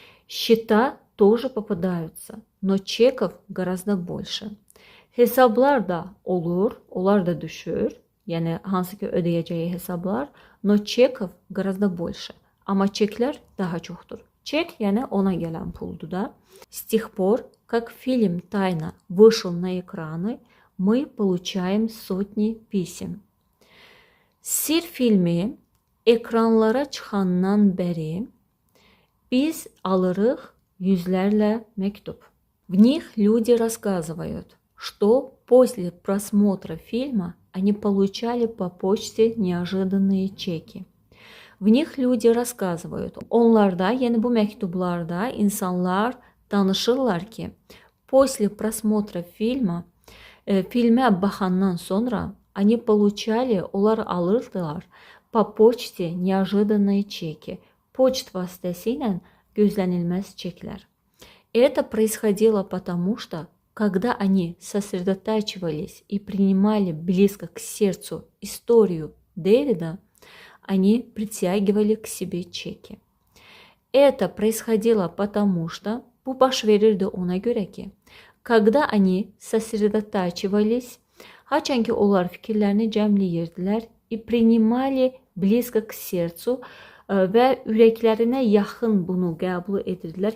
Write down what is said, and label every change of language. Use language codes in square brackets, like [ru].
[ru] Счета тоже попадаются, но чеков гораздо больше. [az] Hesablar da olur, onlar da düşür. Yəni hansı ki ödəyəcəyi hesablar, [ru] но чеков гораздо больше. [az] Amma çeklər daha çoxdur. Çek, yəni ona gələn puldur da. [ru] С тех пор, как фильм «Тайна» вышел на экраны, мы получаем сотни писем. [az] Sir filmi ekranlara çıxandan bəri biz alırıq yüzlərlə məktub. [ru] В них люди рассказывают, что после просмотра фильма они получали по почте неожиданные чеки. В них люди рассказывают. [az] Onlarda, yani bu məktublarda insanlar danışırlar ki, [ru] после просмотра фильма, [az] filmə baxandan sonra [ru] они получали, [az] onlar alırdılar [ru] по почте неожиданные чеки. [az] Poçt vasitəsilə gözlənilməz çeklər. [ru] Это происходило потому, что когда они сосредотачивались и принимали близко к сердцу историю Дэвида, они притягивали к себе çeki. Это происходило потому, что [az] bu baş verirdi ona görə ki, [ru] когда они сосредотачивались, [az] haçan ki onlar fikirlərini cəmləyirdilər [ru] и принимали близко к сердцу [az] və ürəklərinə yaxın bunu qəbul edirdilər.